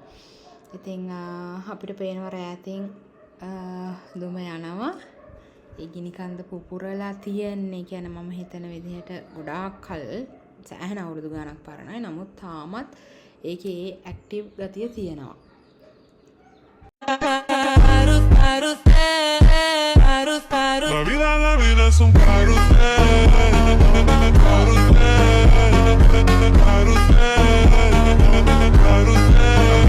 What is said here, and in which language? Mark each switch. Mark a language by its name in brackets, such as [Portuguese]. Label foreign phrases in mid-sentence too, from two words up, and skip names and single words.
[Sinhala] ඉතින් අපිට පේනවා රෑතින් දුම යනවා. ඒ ගිනි කන්ද පුපුරලා තියෙන්නේ කියන්නේ මම හිතන විදිහට ගොඩාක් කල් සෑහෙන අවුරුදු ගණක් පරණයි. නමුත් තාමත් ඒකේ ඇක්ටිව් ගතිය තියෙනවා. [Spanish] La vida es un carrusel, carrusel, carrusel, carrusel.